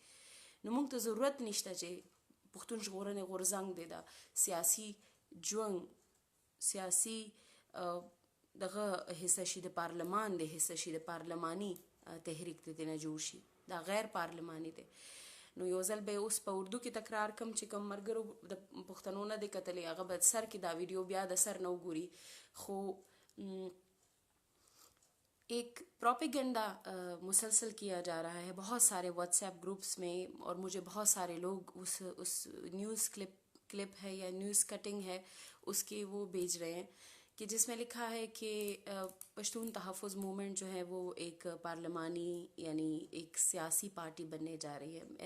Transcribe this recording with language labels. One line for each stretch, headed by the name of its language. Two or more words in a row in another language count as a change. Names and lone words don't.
Pashto: نو موږ ته ضرورت نشته چې پښتون ژغورنې غورځنګ دی د سیاسي ژوند سیاسي دغه حصه شي، د پارلمان د حصه شي، د پارلماني تحریک د دې نه جوړ شي، دا غیر پارلماني دی. نو یو ځل به اوس په اردو کې تکرار کم چې کوم ملګرو د پښتنو نه دی کتلی هغه به سر کې دا ویډیو بیا د سر نه وګوري.
Urdu: خو ایک پروپیگنڈا مسلسل کیا جا رہا ہے بہت سارے واٹس ایپ گروپس میں، اور مجھے بہت سارے لوگ اس
English: news clip
Urdu: ہے یا
English: news cutting
Urdu: ہے اس کے وہ بھیج رہے ہیں کہ جس میں لکھا ہے کہ پشتون تحفظ موومنٹ جو ہے وہ ایک پارلمانی یعنی ایک سیاسی پارٹی بننے جا رہی ہے.